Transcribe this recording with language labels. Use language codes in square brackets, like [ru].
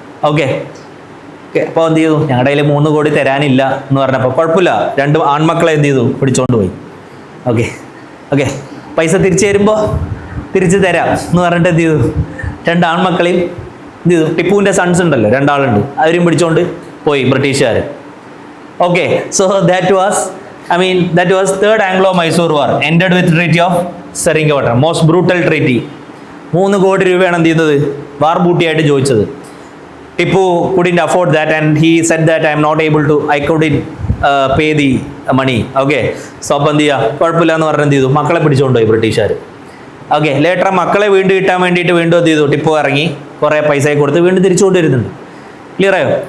[ml] Okay, അപ്പോൾ എന്ത് ചെയ്തു? ഞങ്ങളുടെ കയ്യിൽ 3 കോടി തരാനില്ല എന്ന് പറഞ്ഞപ്പോൾ കുഴപ്പമില്ല, 2 ആൺമക്കളെ എന്ത് ചെയ്തു? പിടിച്ചോണ്ട് പോയി. ഓക്കെ ഓക്കെ, പൈസ തിരിച്ചു തരുമ്പോൾ തിരിച്ചു തരാം എന്ന് പറഞ്ഞിട്ട് എന്ത് ചെയ്തു? 2 ആൺമക്കളെയും എന്ത് ചെയ്തു? ടിപ്പുവിൻ്റെ സൺസ് ഉണ്ടല്ലോ, 2 ആളുണ്ട്, അവരും പിടിച്ചോണ്ട് പോയി ബ്രിട്ടീഷുകാർ. [en] Okay, so that was third Anglo-Mysore War ended with Treaty of Seringapatam. Most brutal treaty. [ml] 3 കോടി രൂപയാണ് എന്ത് ചെയ്യുന്നത്? വാർ ബൂട്ടിയായിട്ട് ചോദിച്ചത്. [en] Tipu couldn't afford that and he said that I couldn't pay the money. [ml] Okay, so അപ്പം എന്ത് ചെയ്യുക? കുഴപ്പമില്ല എന്ന് പറഞ്ഞ് എന്ത് ചെയ്തു? മക്കളെ പിടിച്ചുകൊണ്ടുപോയി ബ്രിട്ടീഷുകാർ. ഓക്കെ, ലേറ്റർ മക്കളെ വീണ്ടും കിട്ടാൻ വേണ്ടിയിട്ട് വീണ്ടും എന്ത് ചെയ്തു? ടിപ്പു ഇറങ്ങി കുറേ പൈസ കൊടുത്ത് വീണ്ടും തിരിച്ചു കൊണ്ടുവരുന്നുണ്ട്. ക്ലിയർ ആയോ?